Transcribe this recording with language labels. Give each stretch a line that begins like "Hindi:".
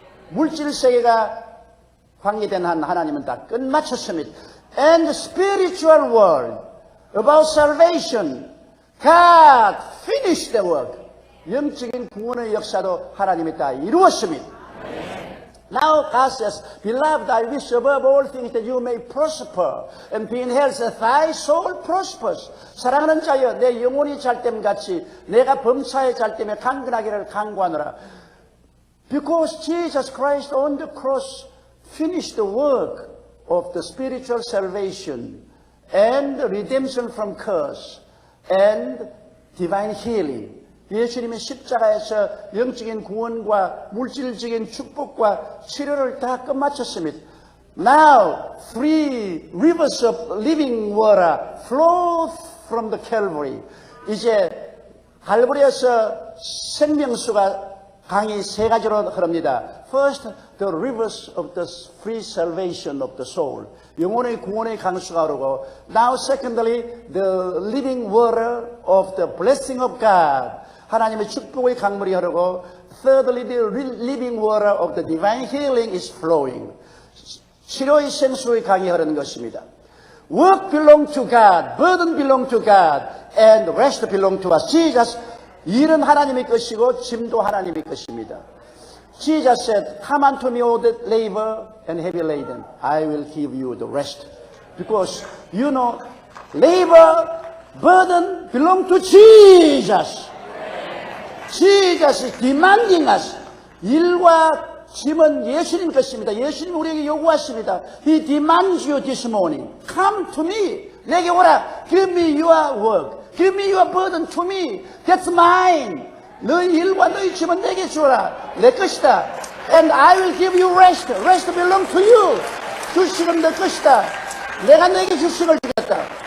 Korean: 물질 세계가 관계된 한 하나님은 다 끝마쳤습니다.
English: And the spiritual world, about salvation, God finished the work.
Korean: 영적인 구원의 역사도 하나님이 다 이루었습니다.
English: Now God says, Beloved, I wish above all things that you may prosper and be in health, that thy soul prospers.
Korean: 사랑하는 자여, 내 영혼이 잘됨 같이 내가 범사에 잘됨에 강건하기를 간구하노라.
English: Because Jesus Christ on the cross finished the work of the spiritual salvation and redemption from curse and divine healing.
Korean: 예수님의 십자가에서 영적인 구원과 물질적인 축복과 치료를 다 끝마쳤습니다.
English: Now, free rivers of living water flow from the Calvary.
Korean: 이제 갈보리에서 생명수가 강이 세 가지로 흐릅니다.
English: First, the rivers of the free salvation of the soul.
Korean: 영혼의 구원의 강수가 흐르고
English: Now, secondly, the living water of the blessing of God.
Korean: 하나님의 축복의 강물이 흐르고
English: Thirdly, the living water of the divine healing is flowing.
Korean: 치료의 생수의 강이 흐르는 것입니다.
English: Work belong to God, burden belong to God, and rest belong to us.
Korean: Jesus, 일은 하나님의 것이고 짐도 하나님의 것입니다.
English: Jesus said, Come unto me, all that labor and heavy laden. I will give you the rest. Because, you know, labor, burden belong to Jesus. Jesus is demanding us.
Korean: 일과 짐은 예수님 것입니다. 예수님 우리에게 요구하십니다.
English: He demands you this morning. Come to me.
Korean: 내게 오라.
English: Give me your work. Give me your burden to me. That's mine.
Korean: 너희 일과 너희 짐은 내게 주어라. 내 것이다.
English: And I will give you rest. Rest belongs to you.
Korean: 휴식은 내 것이다. 내가 내게 휴식을 주겠다.